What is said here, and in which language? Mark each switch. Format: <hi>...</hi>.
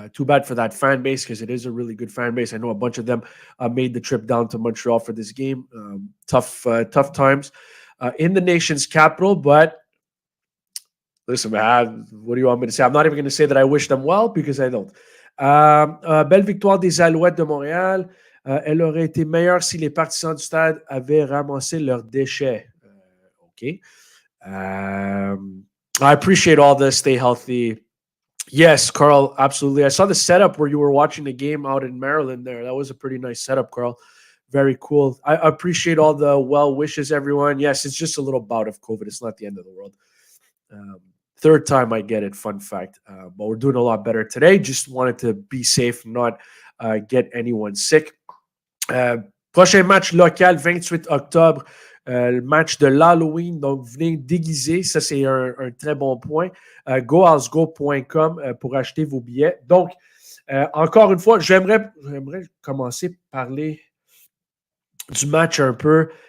<en>Too bad for that fan base because it is a really good fan base. I know a bunch of them made the trip down to Montreal for this game. Tough times in the nation's capital, but listen, man, what do you want me to say? I'm not even going to say that I wish them well because I don't.</en> <fr>Belle victoire des Alouettes de Montréal. Elle aurait été meilleure si les partisans du stade avaient ramassé leurs déchets.</fr> <en>Okay. I appreciate all this. Stay healthy. Yes, Carl, absolutely. I saw the setup where you were watching the game out in Maryland there. That was a pretty nice setup, Carl. Very cool. I appreciate all the well wishes, everyone. Yes, it's just a little bout of COVID. It's not the end of the world. Third time I get it, fun fact. But we're doing a lot better today. Just wanted to be safe, not get anyone sick.</en> <fr>Prochain match local, 28 octobre. Le match de l'Halloween, donc venez déguiser, ça c'est un très bon point. Goalsgo.com pour acheter vos billets. Donc, encore une fois, j'aimerais commencer par parler du match un peu.</fr>